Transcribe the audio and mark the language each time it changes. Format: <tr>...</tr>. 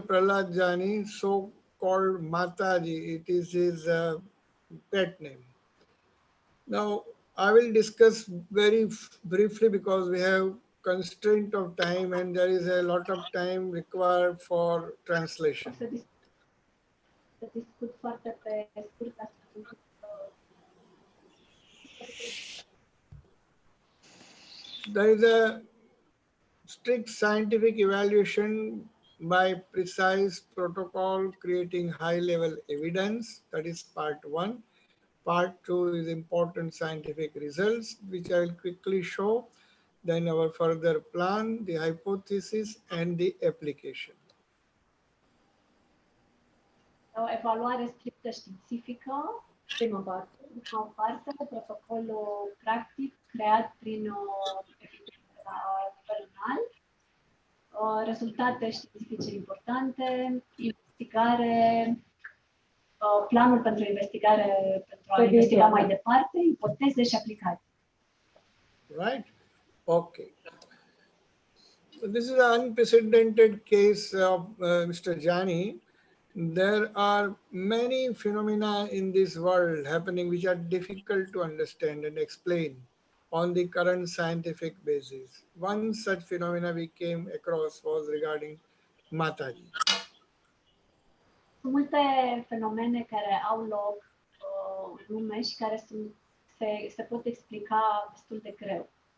<en>Prahlad Jani, so-called Mataji. It is his pet name. Now, I will discuss very briefly because we have constraint of time and there is a lot of time required for translation.</en> <ro>Să discut foarte pe scurt, astfel încât</ro> <en>There is a strict scientific evaluation by precise protocol creating high-level evidence. That is part one. Part 2 is important scientific results, which I will quickly show. Then our further plan, the hypothesis, and the application.</en> <ro>O evaluare strictă științifică, prima parte, a o parte, protocolul practic creat prin eficiență la nivel înalt, rezultate științifice importante, investigare, planul pentru investigare, pentru a investiga mai departe, ipoteze și aplicații.</ro> <en>Right? Okay. This is an unprecedented case of Mr. Jani. There are many phenomena in this world happening which are difficult to understand and explain on the current scientific basis. One such phenomena we came across was regarding Mataji.</en> <ro>Sunt multe fenomene care au loc în lume și care se pot explica destul de greu.</ro>